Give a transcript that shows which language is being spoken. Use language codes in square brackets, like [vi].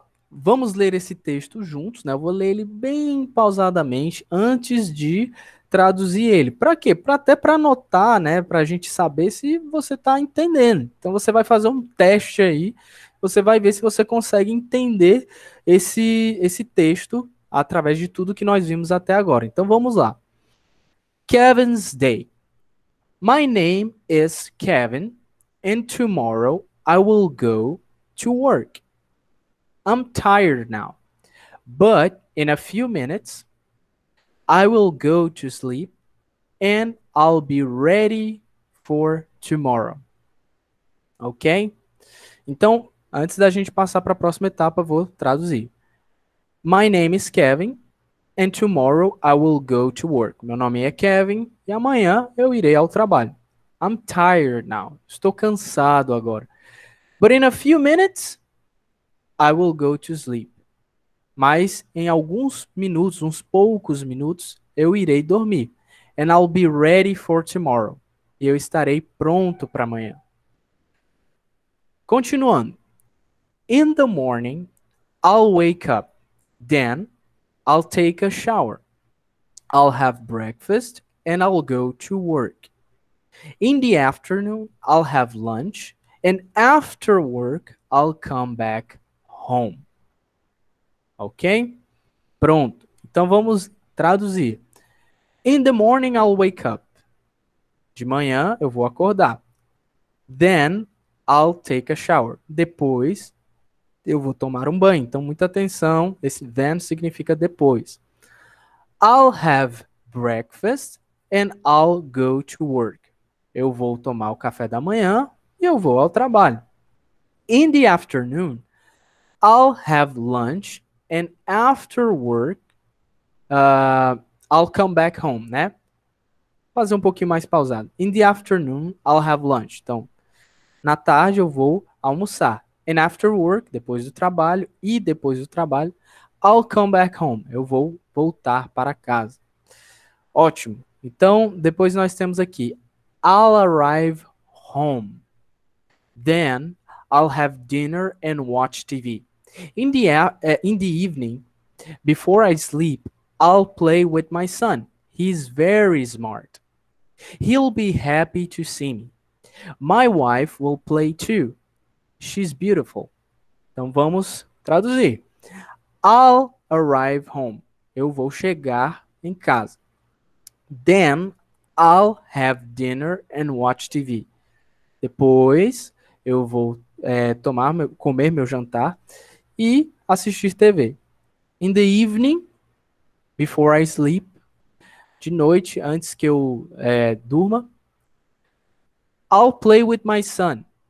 [pt] Vamos ler esse texto juntos, né? Eu vou ler ele bem pausadamente antes de traduzir ele. Para quê? Até para anotar, né? Para a gente saber se você está entendendo. Então, você vai fazer um teste aí. Você vai ver se você consegue entender esse texto através de tudo que nós vimos até agora. Então vamos lá. Kevin's Day. [en] My name is Kevin, and tomorrow I will go to work. I'm tired now, but in a few minutes I will go to sleep and I'll be ready for tomorrow. Ok? [pt] Então, antes da gente passar para a próxima etapa, vou traduzir. [en] My name is Kevin, and tomorrow I will go to work. [pt] Meu nome é Kevin e amanhã eu irei ao trabalho. [en] I'm tired now. [pt] Estou cansado agora. [en] But in a few minutes I will go to sleep. [pt] Mas em alguns minutos, uns poucos minutos, eu irei dormir. [en] And I'll be ready for tomorrow. [pt] E eu estarei pronto para amanhã. Continuando. [en] In the morning, I'll wake up. Then I'll take a shower. I'll have breakfast and I'll go to work. In the afternoon, I'll have lunch and after work, I'll come back home. Ok? [pt] Pronto. Então vamos traduzir. [en] In the morning, I'll wake up. [pt] De manhã eu vou acordar. [en] Then I'll take a shower. [pt] Depois eu vou tomar um banho. Então muita atenção, esse then significa depois. [en] I'll have breakfast and I'll go to work. [pt] Eu vou tomar o café da manhã e eu vou ao trabalho. [en] In the afternoon, I'll have lunch and after work, I'll come back home, né? [pt] Fazer um pouquinho mais pausado. [en] In the afternoon, I'll have lunch. [pt] Então, na tarde eu vou almoçar. [en] And after work, [pt] depois do trabalho, e depois do trabalho, [en] I'll come back home. [pt] Eu vou voltar para casa. Ótimo. Então, depois nós temos aqui, [en] I'll arrive home. Then, I'll have dinner and watch TV. In the evening, before I sleep, I'll play with my son. He's very smart. He'll be happy to see me. My wife will play too. She's beautiful. [pt] Então vamos traduzir. [en] I'll arrive home. [pt] Eu vou chegar em casa. [en] Then I'll have dinner and watch TV. [pt] Depois eu vou comer meu jantar e assistir TV. [en] In the evening, before I sleep, [pt] de noite, antes que eu durma, [en] I'll play with my son.